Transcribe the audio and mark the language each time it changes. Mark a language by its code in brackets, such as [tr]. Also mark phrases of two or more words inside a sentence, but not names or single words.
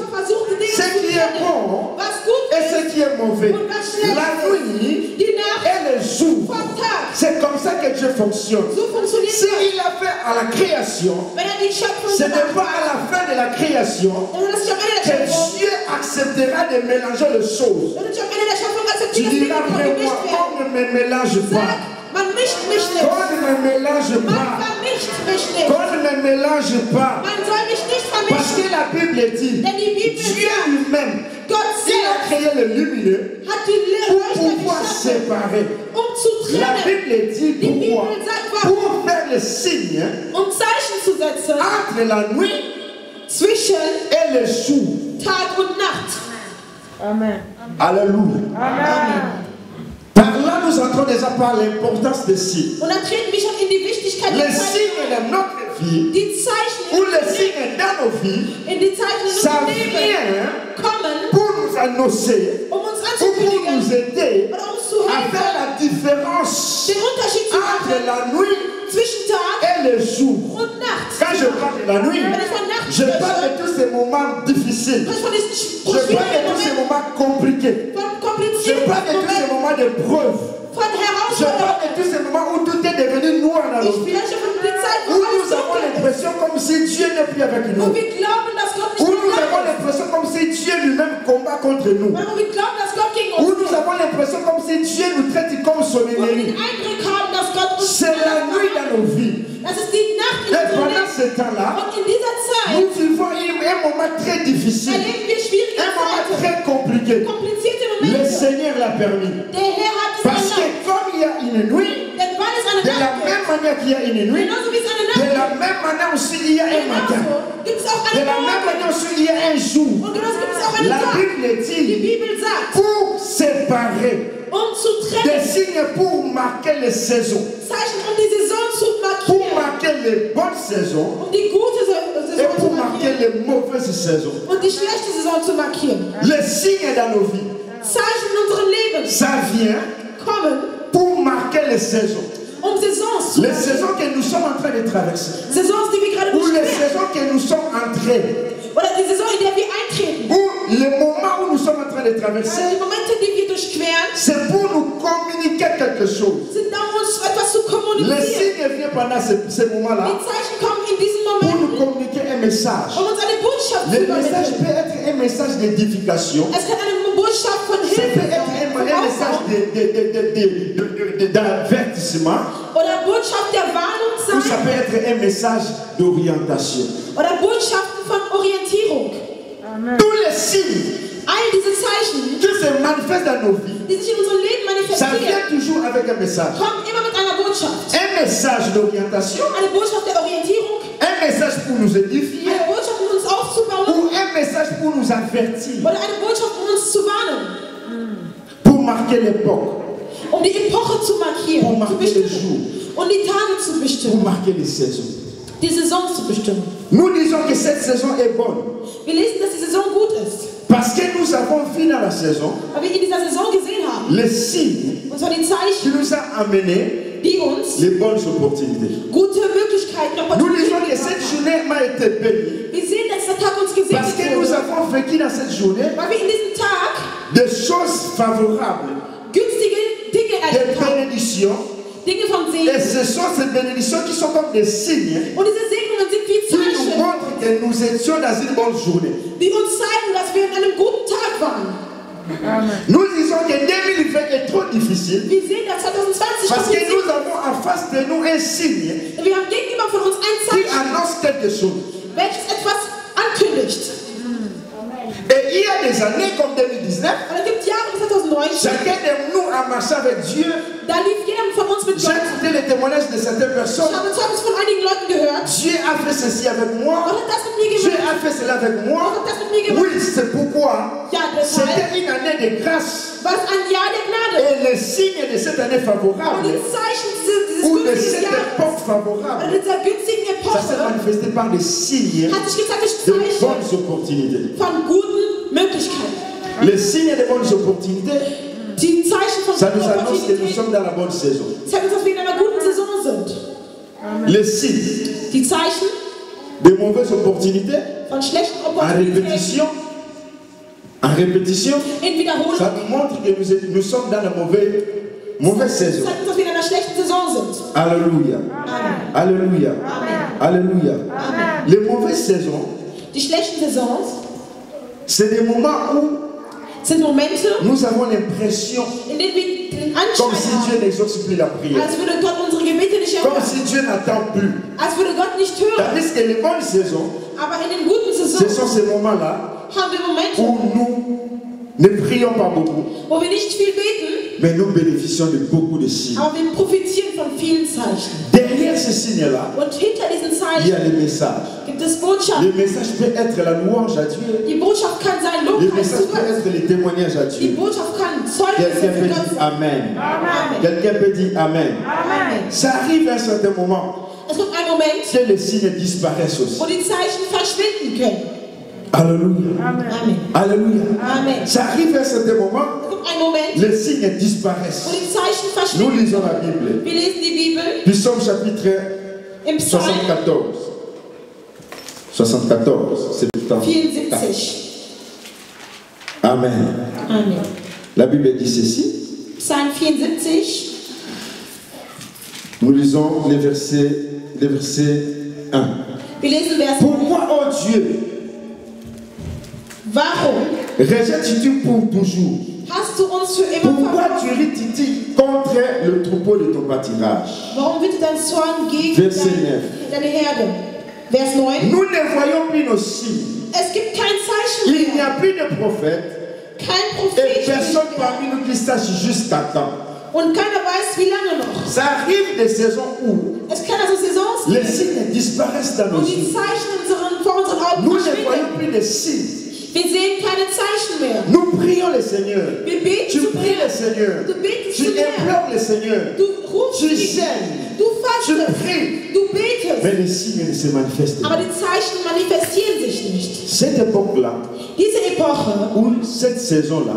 [de] versucht die Dinge [fr] Ce [de] zu [fr] qui est [de] trennen, [fr] bon [de] was gut [fr] et [de] ist [fr] ce qui est mauvais. [de] und was schlecht [fr] La nuit [de] ist, die Nacht [fr] et le jour. [de] vom Tag. [fr] C'est comme ça que Dieu fonctionne. [de] So funktioniert [fr] Si [de] das. [fr] il a fait à la création, [de] Wenn er die Schöpfung [fr] ce n'est [de] gemacht [fr] pas à la fin de la création [de] dann ist es nicht am Ende der [fr] que [de] Schöpfung. [fr] Dieu acceptera de mélanger les choses. [de] Dann ist es am Ende der Schöpfung akzeptiert, [fr] Tu diras après moi, on ne me mélange pas. [de] Man mischt mich nicht. [fr] On ne me mélange [de] Man [fr] pas. [de] vermischt mich nicht. [fr] On ne me mélange pas. [de] Man soll mich nicht [fr] Parce [de] vermischen. [fr] que la Bible dit, [de] Denn die Bibel [fr] Dieu [de] sagt, [fr] lui-même, [de] Gott [fr] il a [de] selbst [fr] créé le lumineux [de] hat die [fr] pour [de] Leuchter [fr] pouvoir [de] geschaffen, [fr] séparer. [de] zu [fr] La [de] trennen, [fr] Bible dit [de] die [fr] pourquoi? [de] Bibel sagt, warum? [fr] Pour faire le signe [de] Zeichen zu setzen [fr] entre la nuit [de] zwischen [fr] et le jour. [de] Tag und Nacht. [fr] Amen. Alléluia. Amen. Par là, nous entrons déjà par l'importance des signes. [de] Und dann treten wir schon in die Wichtigkeit [fr] Les [de] der Zeichen. [fr] signes de notre vie, [de] Die Zeichen [fr] ou les signes dans nos vies, [de] in die Zeichen in [fr] ça [de] unserem Leben [fr] vient [de] kommen, [fr] pour nous annoncer, [de] um uns [fr] ou pour nous [de] anzukündigen [fr] aider [de] oder uns zu [fr] à faire [de] helfen, [fr] la différence [de] den Unterschied zu [fr] entre [de] machen [fr] la nuit [de] zwischen Tag [fr] et le jour. [de] und Nacht. [fr] Quand je parle de la nuit, [de] Wenn ich von Nacht [fr] je parle [de] spreche, [fr] de tous ces moments difficiles. [de] spreche ich von diesen [fr] Je parle de [de] schwierigen [fr] tous ces [de] Momenten, [fr] moments compliqués. [de] von [fr] Je [de] komplizierten [fr] parle de tous ces [de] Momenten, [fr] moments d'épreuve. [de] von [fr] Je parle [de] Herausforderungen. [fr] de tous ces moments où tout est devenu noir dans [de] Ich [fr] nos vies. [de] spreche von der Zeit, [fr] Où [de] wo alles [fr] nous avons [de] dunkel ist. [fr] l'impression comme si Dieu n'est plus avec [de] Wo [fr] nous. [de] wir glauben, dass Gott [fr] Où [de] nicht [fr] nous [de] mehr [fr] avons [de] da ist. [fr] l'impression comme si Dieu lui-même combat contre nous. [de] Wo wir glauben, dass Gott gegen [fr] Où [de] uns [fr] nous avons l'impression comme si Dieu nous traite comme son [de] Wo wir [fr] ennemi. [de] den Eindruck haben, dass Gott uns [fr] C'est la nuit dans nos vies. [de] Das ist die Nacht in [fr] Et [de] unserem [fr] pendant [de] Leben. [fr] ce temps-là, [de] Und in dieser Zeit [fr] nous vivons un moment très difficile, [de] erleben wir schwierige [fr] un moment [de] Zeiten, [fr] très compliqué. [de] komplizierte [fr] Le [de] Momente. [fr] Seigneur l'a permis. [de] Der Herr hat es [fr] Parce que [de] erlaubt. [fr] comme il y a une nuit, [de] Denn weil es eine [fr] de la [de] Nacht [fr] même [de] gibt, [fr] manière qu'il y a une nuit, [de] genauso wie es eine [fr] de [de] Nacht [fr] la [de] gibt, [fr] même manière aussi il y a un matin. [de] genauso gibt es auch [fr] De [de] einen [fr] la même [de] Morgen. [fr] manière aussi il y a un jour. [de] Und genauso gibt es auch einen [fr] La [de] Tag. [fr] Bible [de] Die [fr] dit [de] Bibel sagt, [fr] pour séparer [de] zu [fr] des [de] trennen, [fr] signes pour marquer les saisons, [de] Zeichen, die Saison zu [fr] pour [de] markieren, [fr] marquer les bonnes saisons [de] die gute [fr] et [de] Saison zu [fr] pour marquer [de] markieren [fr] les mauvaises saisons. [de] und die schlechte Saison zu markieren. [fr] Les signes dans nos vies, [de] Zeichen in unserem Leben [fr] ça vient [de] kommen, [fr] pour marquer les saisons. [de] Saisons zu [fr] Les [de] markieren. [fr] saisons que nous sommes en train de traverser. [de] Saisons, die wir gerade [fr] Ou les [de] beschweren. [fr] saisons que nous sommes entrés. [de] Oder die Saison, in der wir eintreten. [fr] Ou le moment où nous sommes en train de traverser. [de] Also die Momente, die wir durchqueren, [fr] C'est pour nous communiquer quelque chose. [de] sind da, um uns etwas zu [fr] Les [de] kommunizieren. [fr] signes viennent pendant ces moments-là [de] Die Zeichen kommen in diesen [fr] pour nous [de] Momenten, [fr] communiquer un message. [de] um uns eine Botschaft zu [fr] Le message [de] übermitteln. [fr] peut être un message d'édification. [de] Es kann eine Botschaft von [fr] Ça [de] Hilfe [fr] peut être [de] sein, von [fr] un message [de] Aufbau, [fr] d'avertissement. [de] oder Botschaft der Warnung [fr] Ou ça [de] sein, [fr] peut être un message d'orientation. [de] oder Botschaften von Orientierung. [fr] Tous les signes [de] All diese Zeichen, [fr] qui se manifestent dans nos vies, [de] die sich in unserem Leben [fr] ça [de] manifestieren, [fr] vient toujours avec un message. [de] kommen immer mit einer Botschaft. [fr] Un message d'orientation, [de] Eine Botschaft der Orientierung, [fr] un message pour nous édifier, [de] eine Botschaft, um uns aufzubauen, [fr] ou un message pour nous avertir, [de] oder eine Botschaft, um uns zu warnen, [fr] pour marquer l'époque, [de] um die Epoche zu [fr] pour [de] markieren, zu [fr] marquer les [de] bestimmen [fr] jours, [de] und die Tage zu [fr] pour [de] bestimmen, [fr] marquer les saisons. [de] die Saison zu bestimmen. [fr] Nous disons que cette saison est bonne [de] Wir lesen, dass die Saison gut ist, [fr] parce que nous avons vu dans la saison [de] weil wir in dieser Saison gesehen haben, [fr] les signes [de] und zwar die [fr] qui [de] Zeichen, [fr] nous ont amené [de] die uns [fr] les bonnes opportunités. [de] gute Möglichkeiten, [fr] Nous disons que [de] Opportunitäten [fr] cette [de] haben. [fr] journée m'a été bénie [de] Wir sehen, dass der Tag uns [fr] parce que [de] gesegnet [fr] nous [de] wurde, [fr] avons vécu dans cette journée [de] weil wir in diesem Tag [fr] des choses favorables, [de] günstige Dinge [fr] des [de] erlebt haben, [fr] bénédictions. [de] Dinge von [fr] Et [de] Segen. [fr] ce sont ces bénédictions qui sont comme des signes [de] Und diese Segnungen sind wie [fr] qui nous [de] Zeichen, [fr] montrent que nous étions dans une bonne journée. [de] die uns zeigen, dass wir in einem guten Tag waren. [fr] Nous disons que 2020 est trop difficile [de] Wir sehen, dass 2020 [fr] parce que [de] kompliziert [fr] nous avons en face de nous un signe [de] ist. Wir haben gegenüber von uns ein [fr] qui [de] Zeichen, [fr] annonce quelque chose. [de] welches etwas ankündigt. [fr] Et il y a des années comme 2019, [de] Und es gibt Jahre bis 2019, [fr] chacun de nous a marché avec Dieu. [de] da lief jeder von uns mit [fr] J'ai [de] Gott. [fr] écouté les témoignages de certaines [de] Ich [fr] personnes. [de] habe Zeugnis von einigen Leuten gehört. [fr] Dieu a fait ceci avec moi. [de] Gott hat das mit mir [fr] Dieu [de] gemacht. [fr] a fait cela avec [de] Gott [fr] moi. [de] hat das mit mir gemacht. [fr] Oui, c'est pourquoi [de] Ja, deshalb [fr] c'était une année de grâce. [de] war es ein Jahr der Gnade. [fr] Et les signes de cette année [de] Und [fr] favorable [de] die Zeichen dieses [fr] ou de [de] günstigen [fr] cette [de] Jahres, [fr] époque [de] oder [fr] favorable, [de] dieser günstigen [fr] ça s'est [de] Epoche, [fr] manifesté par des signes [de] hat sich gezeigt durch [fr] de [de] Zeichen [fr] bonnes opportunités. [de] von guten Möglichkeiten. [fr] Les signes de bonnes opportunités, [de] Die Zeichen von [fr] ça [de] guten [fr] nous annonce que nous [de] Opportunitäten [fr] sommes dans la bonne saison. [de] zeigen uns, dass wir in einer guten Saison sind. [fr] Les signes [de] Die Zeichen [fr] de mauvaises opportunités, [de] von schlechten [fr] en [de] Opportunitäten [fr] répétition, [de] in Wiederholung [fr] ça nous montre que nous sommes dans la mauvaise saison. [de] zeigen uns, dass wir in einer schlechten Saison sind. [fr] Alléluia. [de] Amen. [fr] Alléluia. Alléluia. Les mauvaises saisons, [de] Die schlechten Saisons [fr] c'est des moments où [de] sind Momente, [fr] nous avons l'impression [de] in denen wir den [fr] comme [de] Anschein [fr] si [de] haben, [fr] Dieu n'exauce plus la prière. [de] als würde Gott unsere Gebete nicht [fr] Comme [de] erhören, [fr] si Dieu n'attend plus. [de] als würde Gott nicht hören. [fr] Tandis que les bonnes saisons, [de] Aber in den guten [fr] ce [de] Saisonen [fr] sont ces moments-là [de] haben wir Momente, [fr] où nous ne prions pas beaucoup, [de] wo wir nicht viel beten, [fr] mais nous bénéficions de beaucoup de signes. [de] aber wir profitieren von vielen Zeichen. [fr] Derrière ces signes-là, [de] Und hinter diesen [fr] il y a [de] Zeichen [fr] les messages. [de] gibt es Botschaften. [fr] Le message peut être la louange à Dieu. [de] Die Botschaft kann sein [fr] Le [de] Lobpreis [fr] message [de] zu [fr] peut [de] Gott. [fr] être les témoignages à [de] Die [fr] Dieu. [de] Botschaft kann Zeugnisse [fr] Quelqu'un [de] für [fr] peut [de] Gott [fr] dire [de] sein. [fr] Amen. [de] Amen. [fr] Quelqu'un peut dire Amen. [de] Amen. [fr] Ça arrive à un certain moment [de] Es kommt ein Moment, [fr] que les signes disparaissent aussi. [de] wo die Zeichen verschwinden können. [fr] Alléluia. [de] Amen. [fr] Alléluia. [de] Amen. [fr] Ça arrive à un certain moment, [de] Es kommt ein Moment, [fr] les signes [de] wo [fr] disparaissent. [de] die Zeichen [fr] Nous [de] verschwinden. [fr] lisons la Bible. [de] Wir lesen die Bibel [fr] Du Psaume chapitre [de] im Psalm [fr] 74. 74, c'est le temps. [de] 74. [fr] Amen. [de] Amen. [fr] La Bible dit ceci. [de] Psalm 74. [fr] Nous lisons les versets 1. [de] Wir lesen Vers 1. [fr] Pourquoi, oh Dieu, [de] Warum [fr] rejettes-tu pour toujours? [de] hast du uns für immer [fr] Pourquoi [de] verworfen? [fr] tu rititiques contre le troupeau de ton pâturage? [de] Warum wird dein Zorn gegen Vers 9. deine Herde? Vers 9. [fr] Nous ne voyons plus nos signes. [de] Es gibt kein Zeichen [fr] Il n'y [de] mehr. [fr] a plus de prophète [de] Kein [fr] et [de] Prophet [fr] personne [de] mehr. [fr] parmi nous qui sache jusqu'à quand. [de] Und keiner weiß, wie lange noch. [fr] Ça arrive des saisons où [de] Es kann also Saisons [fr] les [de] geben, [fr] signes disparaissent dans [de] wo [fr] nos [de] die [fr] yeux. [de] Zeichen vor unseren Augen [fr] Nous ne [de] verschwinden. [fr] voyons plus de signes. [de] Wir sehen keine Zeichen mehr. [fr] Nous prions le Seigneur. [de] Wir beten [fr] Tu [de] zu [fr] pries le [de] mehr. [fr] Seigneur. [de] Du betest [fr] Tu [de] zu mehr. [fr] implores le Seigneur. [de] Du rufst [fr] Tu [de] ihn. [fr] gênes. [de] Du [fr] Tu [de] fastest. [fr] pries. [de] Du betest. [fr] Mais les signes ne se manifestent [de] Aber [fr] pas. [de] die Zeichen manifestieren sich nicht. [fr] Cette époque-là, [de] Diese Epoche [fr] ou cette saison-là,